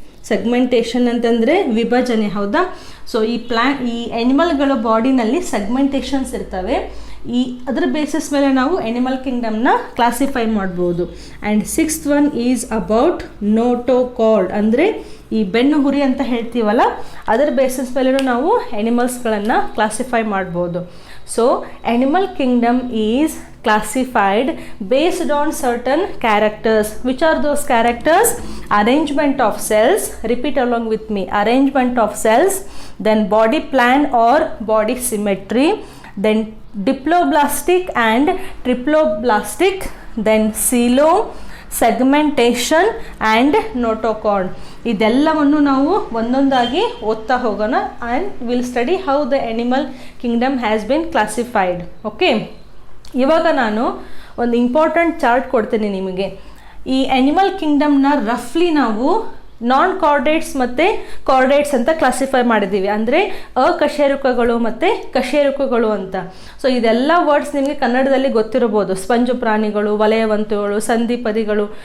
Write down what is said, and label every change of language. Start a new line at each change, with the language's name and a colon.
Kannada: Segmentation ಅಂತಂದರೆ ವಿಭಜನೆ, ಹೌದಾ? ಸೊ ಈ ಆ್ಯನಿಮಲ್ಗಳ ಬಾಡಿನಲ್ಲಿ ಸೆಗ್ಮೆಂಟೇಷನ್ಸ್ ಇರ್ತವೆ. ಅದರ ಬೇಸಿಸ್ ಮೇಲೆ ನಾವು ಆ್ಯನಿಮಲ್ ಕಿಂಗ್ಡಮ್ನ ಕ್ಲಾಸಿಫೈ ಮಾಡ್ಬೋದು.
English: and sixth one is about notochord,
Kannada: ಅಂದರೆ ಈ ಬೆನ್ನು ಹುರಿ ಅಂತ ಹೇಳ್ತೀವಲ್ಲ ಅದರ ಬೇಸಿಸ್ ಮೇಲೂ ನಾವು ಆ್ಯನಿಮಲ್ಸ್ಗಳನ್ನು ಕ್ಲಾಸಿಫೈ ಮಾಡ್ಬೋದು.
English: So animal kingdom is classified based on certain characters. Which are those characters? Arrangement of cells. Repeat along with me. Arrangement of cells, then body plan or body symmetry, then diploblastic and triploblastic, then coelom, segmentation and notochord.
Kannada: ಇದೆಲ್ಲವನ್ನು ನಾವು ಒಂದೊಂದಾಗಿ ಓದ್ತಾ ಹೋಗೋಣ.
English: and we'll study how the animal kingdom has been classified.
Kannada: okay, ಇವಾಗ ನಾನು ಒಂದು important chart ಕೊಡ್ತೀನಿ ನಿಮಗೆ. ಈ ಆ್ಯನಿಮಲ್ ಕಿಂಗ್ಡಮ್ನ ರಫ್ಲಿ ನಾವು ನಾನ್ ಕಾರ್ಡೇಟ್ಸ್ ಮತ್ತು ಕಾರ್ಡೇಟ್ಸ್ ಅಂತ ಕ್ಲಾಸಿಫೈ ಮಾಡಿದ್ದೀವಿ. ಅಂದರೆ ಅಕಶೇರುಕಗಳು ಮತ್ತು ಕಶೇರುಕಗಳು ಅಂತ. ಸೊ ಇದೆಲ್ಲ ವರ್ಡ್ಸ್ ನಿಮಗೆ ಕನ್ನಡದಲ್ಲಿ ಗೊತ್ತಿರಬಹುದು. ಸ್ಪಂಜು ಪ್ರಾಣಿಗಳು, ವಲಯವಂತುಗಳು, ಸಂಧಿಪದಿಗಳು.